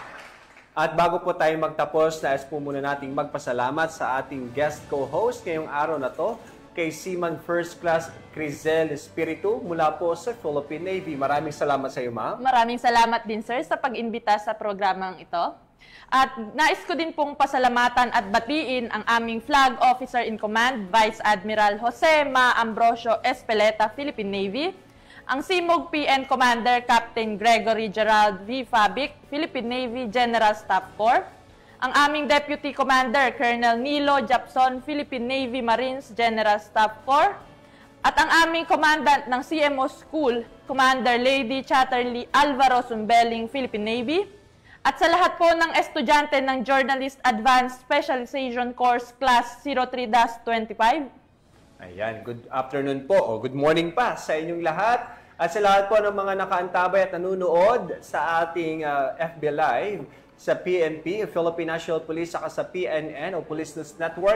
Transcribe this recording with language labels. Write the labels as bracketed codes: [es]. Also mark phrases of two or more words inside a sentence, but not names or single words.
[tl] At bago po tayo magtapos, nais po muna nating magpasalamat sa ating guest co-host ngayong araw na to, kay Seaman First Class Crizel Espiritu mula po sa Philippine Navy. Maraming salamat sa iyo, ma'am. Maraming salamat din, sir, sa pag-imbita sa programang ito. At nais ko din pong pasalamatan at batiin ang aming Flag Officer in Command, Vice Admiral Jose Ma Ambrosio Espeleta, Philippine Navy, ang Simog PN Commander Captain Gregory Gerald V. Fabic, Philippine Navy General Staff Corps, ang aming Deputy Commander Colonel Nilo Japson, Philippine Navy Marines General Staff Corps, at ang aming Commandant ng CMO School, Commander Lady Chatterley Alvaro Sumbeling, Philippine Navy, at sa lahat po ng estudyante ng Journalist Advanced Specialization Course Class 03-25. Ayan, [en] good afternoon [tl] po o [en] good morning [tl] pa sa inyong lahat at sa lahat po ng mga nakaantabay at nanonood sa ating FB Live sa PNP, Philippine National Police, saka sa PNN o Police News Network.